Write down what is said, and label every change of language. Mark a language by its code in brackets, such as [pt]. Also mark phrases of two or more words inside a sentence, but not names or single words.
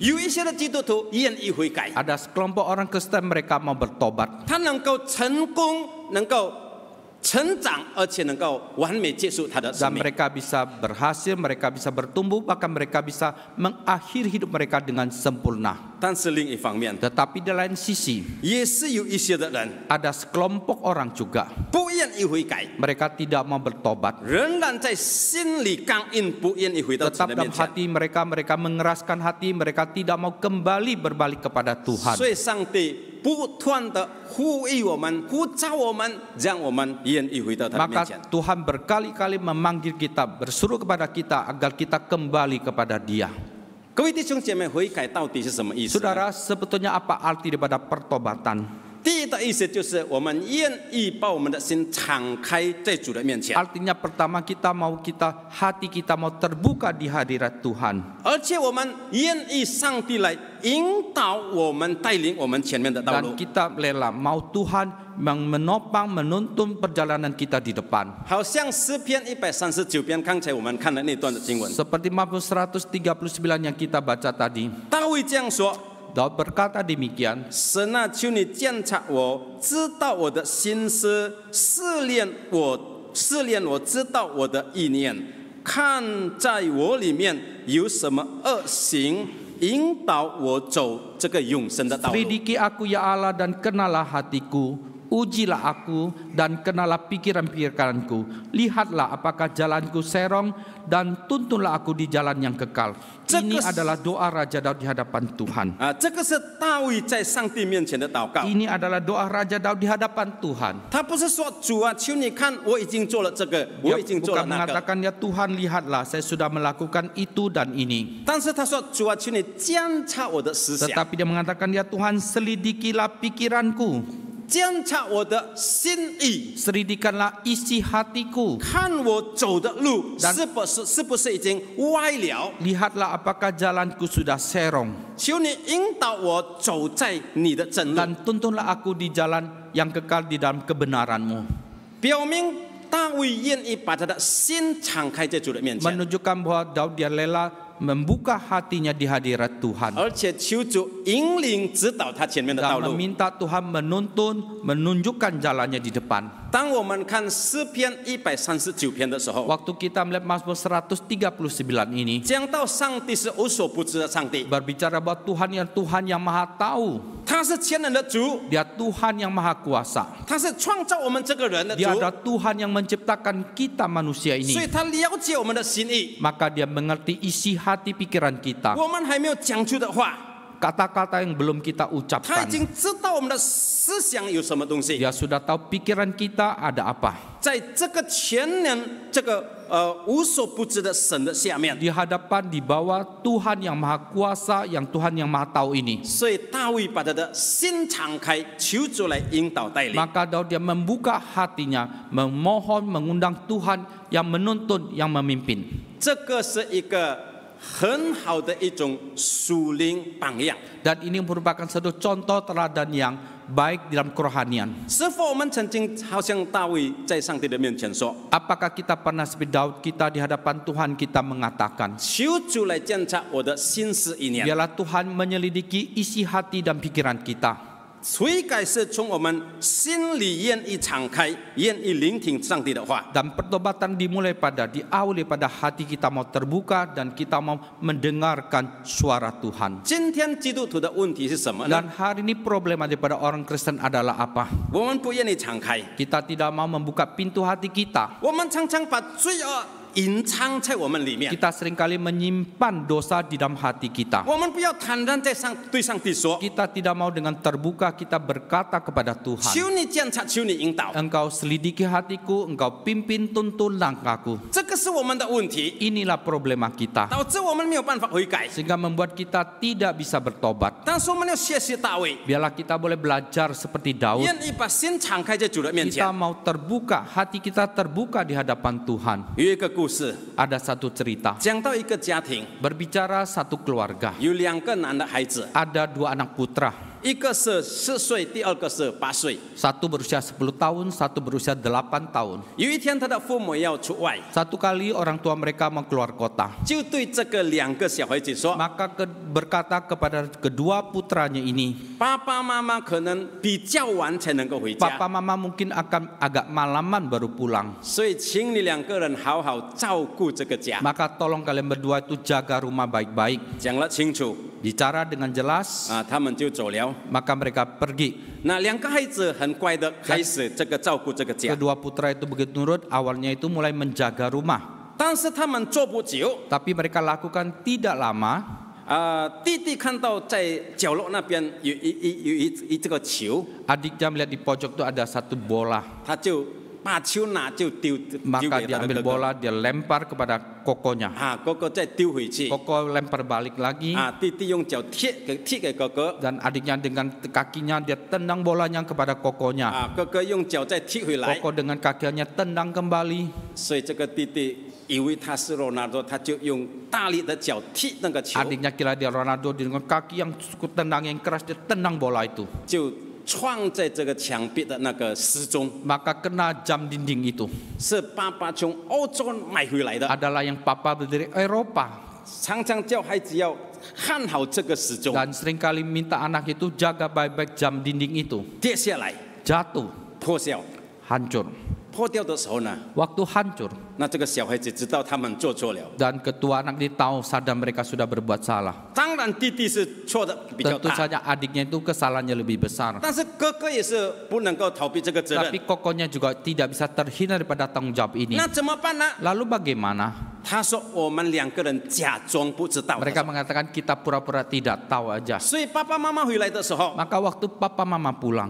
[zh] 有一些的基督徒愿意悔改， [id] Ada sekelompok orang Kristen mereka mau bertobat [zh] 他能够成功，能够成长，而且能够完美结束他的生 [id] dan [zh] 命。 [id] mereka bisa berhasil, mereka bisa bertumbuh, bahkan mereka bisa mengakhiri hidup mereka dengan sempurna. [zh] 但是另一方面， [id] Tetapi di lain sisi [zh] 也是有一些的人 [id] ada sekelompok orang juga [zh] 不愿意悔改， [id] mereka tidak mau bertobat. [zh] 仍然在心里刚硬，不愿意回到主 [id] Tetap [zh] 的 [id] dalam [zh] 面前。 [id] hati mereka mengeraskan hati, mereka tidak mau kembali berbalik kepada Tuhan. [zh] 所以上帝不断的呼吁我们，呼召我们，让我们愿意回到他的面 [id] Maka [zh] 前。 [id] Tuhan berkali-kali memanggil kita, bersuruh kepada kita agar kita kembali kepada Dia. [zh] 各位弟兄姐妹，悔改到底是什么意思呢？ [id] Saudara, sebetulnya apa arti daripada pertobatan? [zh] 第一的意思就是我们愿意把我们的心敞开在主的面前， [id] Artinya pertama hati kita mau terbuka di hadirat Tuhan. [zh] 而且我们愿意上帝来引导我们，带领我们前面的道路 [id] Dan。kita rela mau Tuhan yang menopang, menuntun perjalanan kita di depan. [zh] 好像诗篇139篇，刚才我们看的那段的经文， [id] Seperti Mazmur 139 yang kita baca tadi. [zh] 大卫这样说 [id] Daud berkata demikian, [zh] 神啊，求你鉴察我，知道我的心思，试炼我，知道我的意念，看在我里面有什么恶行，引导我走这个永生的道路。 [id] Selidiki aku ya Allah dan kenalah hatiku. Ujilah aku dan kenalah pikiran-pikiranku. Lihatlah apakah jalanku serong dan tuntunlah aku di jalan yang kekal. Ini adalah doa Raja Daud di hadapan Tuhan. [zh] 这个是大卫在上帝面前的祷告。 [id] Ini adalah doa Raja Daud di hadapan Tuhan. [zh] 他不是说主啊，求你看我已经做了这个，我 [id] Dia [zh] 已经做了 [id] bukan [zh] 那个。 [id] mengatakan ya Tuhan lihatlah saya sudah melakukan itu dan ini. [zh] 但是他说主啊，求你监察我的思想， [id] Tetapi dia mengatakan ya Tuhan selidikilah pikiranku. [zh] 监察我的心意， [id] Selidikanlah isi hatiku. [zh] 看我走的路 [id] Dan- [zh] 是不是已经歪了？ [id] Lihatlah apakah jalanku sudah serong. [zh] 求你引导我走在你的正路， [id] Dan tuntunlah aku di jalan yang kekal di dalam kebenaran-Mu. [zh] 表明大卫愿意把他的心敞开在主的面前， [id] Menunjukkan bahwa Daud dia rela membuka hatinya di hadirat Tuhan. [zh] 而且求主引领指导他前面的道 [id] Dan [zh] 路。 [id] meminta Tuhan menuntun, menunjukkan jalannya di depan. [zh] 当我们看诗篇139篇的时候， [id] Waktu kita melihat Mazmur 139 ini [zh] 讲到上帝是无所不知的上帝， [id] berbicara bahwa Tuhan yang Tuhan yang Maha Tahu, [zh] 他是全能的主， [id] Dia Tuhan yang Maha Kuasa. [zh] 他是创造我们这个人的主， [id] Dia adalah Tuhan yang menciptakan kita manusia [zh] 所以 [id] ini. [zh] 他了解我们的心意。 [id] Maka Dia mengerti isi hati pikiran kita. [zh] 我们还没有讲出的话， [id] Kata-kata yang belum kita [zh] 他已 [id] ucapkan. [zh] 经知道我们的思想有什么东西。 [id] Dia sudah tahu pikiran kita ada apa. [zh] 在这个全能、这个无所不知的神的下面， [id] Di hadapan, di bawah Tuhan yang Maha Kuasa, yang Tuhan yang Maha Tahu ini. [zh] 所以大卫把他的心敞开，求主来引导带领。 [id] Maka Daud dia membuka hatinya, memohon, mengundang Tuhan yang menuntun, yang memimpin. [zh] 这个是一个很好的一种属灵榜样。 [id] Dan ini merupakan satu contoh teladan yang baik dalam kerohanian. [zh] 是否我们曾经好像大卫在上帝的面前说： [id] Apakah kita pernah seperti Daud, kita di hadapan Tuhan kita mengatakan, [zh] 求主来监察我的心思意念。 [id] biarlah Tuhan menyelidiki isi hati dan pikiran kita. [zh] 悔改是从我们心里愿意敞开，愿意聆听上帝的话。 [id] Dan pertobatan diawali pada hati kita mau terbuka dan kita mau mendengarkan suara Tuhan. [zh] 今天基督徒的问题是什么呢？ [id] Dan hari ini problema daripada orang Kristen adalah apa? [zh] 我们不愿意敞开， [id] Kita tidak mau membuka pintu hati kita. [zh] 我们常常把罪恶隐藏在我们里面。 [id] Kita seringkali menyimpan dosa di dalam hati kita. [zh] 我们不要坦然对上帝说： [id] Kita tidak mau dengan terbuka kita berkata kepada Tuhan, [zh] 求你监察，求你引导。 [id] Engkau selidiki hatiku, Engkau pimpin tuntun langkahku. [zh] 这个是我们的问题， [id] Inilah problema kita, [zh] 导致我们没有办法悔改。 [id] sehingga membuat kita tidak bisa bertobat. [zh] 但是我们要学习大卫， [id] Biarlah kita boleh belajar seperti Daud. [zh] 愿意把心敞开在主的面前 [id] Kita。mau terbuka, hati kita terbuka di hadapan Tuhan. [zh] 有一个故事， [id] Ada satu cerita [zh] 讲到一个家庭， [id] berbicara satu keluarga. [zh] 有2个男的孩子， [id] Ada 2 anak putra. [zh] 一个是4岁，第二个是8岁。 [id] Satu berusia 10 tahun, satu berusia 8 tahun. [zh] 有一天，他的父母要出外， [id] Satu kali orang tua mereka mau keluar kota. [zh] 就对这个2个小孩子说 [id] Maka berkata kepada kedua putranya ini, [zh] 爸爸妈妈可能比较晚才能够回 [id] Papa [zh] 家， [id] mama mungkin akan agak malaman baru pulang. [zh] 所以请你2个人好好照顾这个家。 [id] Maka tolong kalian berdua itu jaga rumah baik-baik. [zh] 讲了清楚 [id] Bicara dengan jelas, [zh] 啊，他们就走了。 [id] maka mereka pergi. [zh] 那2个孩子很乖的开始这个照顾这个家， [id] Kedua putra itu begitu nurut, awalnya itu mulai menjaga rumah. [zh] 但是他们做不久， [id] Tapi mereka lakukan tidak lama. [zh] 弟弟看到在角落那边有一这个球， [id] Adiknya melihat di pojok itu ada satu bola. [zh] 他就把球拿就丢 [id] Maka [zh] 给 [id] dia [zh] 他的 [id] ambil [zh] 哥哥， [id] bola, dia lempar kepada kokonya. [zh] 哥哥再丢回去， [id] Koko lempar balik lagi. [zh] 弟弟用脚踢给哥哥， [id] Dan adiknya dengan kakinya dia tendang bolanya kepada kokonya. [zh] 哥哥用脚再踢回来， [id] Koko dengan kakinya tendang kembali. [zh] 所以这个弟弟以为他是罗纳多，他就用大力的脚踢那个球， [id] Adiknya kira dia Ronaldo dengan kaki yang cukup tendang yang keras dia tendang bola itu. [zh] 就撞在这个墙壁的那个时钟， [id] Maka kena jam dinding itu. [zh] 是爸爸从欧洲买回来的， [id] Adalah yang papa beli dari Eropa. [zh] 常常叫孩子要看好这个时钟， [id] Dan seringkali minta anak itu jaga baik-baik jam dinding itu. [zh] 跌下来 [id] Jatuh, [zh] 破晓， [id] hancur. [zh] 破掉的时候呢， [id] waktu hancur [zh] 那这个小孩子知道他们做错了。 [id] dan ketua anak ini tahu sadar mereka sudah berbuat salah. [zh] 当然弟弟是错的比较 [id] Tentu [zh] 大， [id] saja adiknya itu kesalahannya lebih besar. [zh] 但是哥哥也是不能够逃避这个责任。 [id] Tapi kokonya juga tidak bisa terhindar daripada tanggung jawab ini. [zh] 那怎么办呢？ [id] Lalu bagaimana? [zh] 他说我们两个人假装不知道。 [id] Mereka mengatakan kita pura-pura tidak tahu aja. [zh] 所以爸爸妈妈回来的时候， [id] Maka waktu papa mama pulang